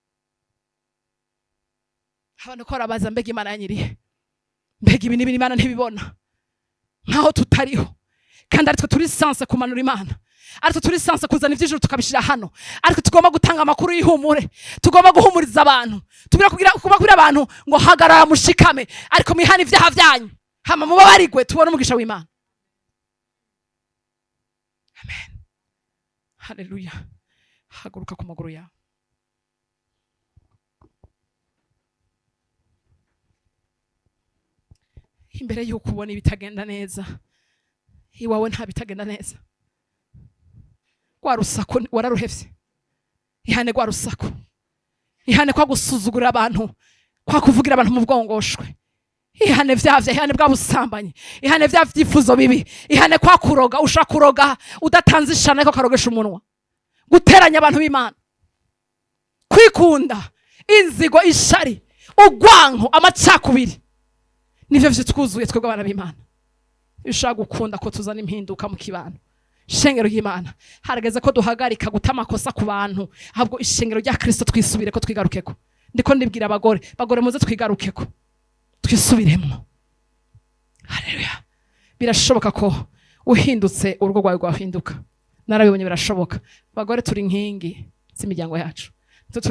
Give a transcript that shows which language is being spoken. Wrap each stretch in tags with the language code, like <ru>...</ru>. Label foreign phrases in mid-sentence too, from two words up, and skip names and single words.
<rn>abantu ko arabaza mbega Imana yanyiriye mbega ibi n'ibindi Imana ntibibona nkaho tutariho kandi aritwe turi sanse kumanura Imana aritwe turi sanse kuzana ivy'ijuru tukabishira hano aritwe tugomba gutanga amakuru y'ihumure tugomba guhumuriza abantu tubira kugira abantu ngo hagarara mushikame ariko mwihana ivyaha vyanyu hama mubabarigwe tubone umugisha w'Imana amen haleluya haguruka ku maguru yawe imbere yuko ubona ibitagenda neza iwawe nta bitagenda neza kwa rusako wararuhevye ihane kwa rusako ihane kwa gusuzugura abantu kwa kuvugira abantu mu bwongoshwe ihane vyavye ihane bwa busambanyi ihane vyavyifuzo bibi ihane kwa kuroga ushaka kuroga udatanze ishana ko karogesha umunwa guteranya abantu b'Imana kwikunda inzigo ishari ugwanko amacakubiri nivyo vyitwuzuye twebwe abana b'Imana ushaka gukunda ko tuzana impinduka mu kibano ishengero ry'Imana harageze ko duhagarika gutama kosa ku bantu ahubwo ishengero rya Kristo twisubire ko twigarukeko ndiko ndibwira bagore muze twigarukeko twisubiremo haleluya birashoboka ko uhindutse urugo rwawe rwahinduka narabibonye birashoboka bagore turi inkingi z'imiryango yacu turi</rn>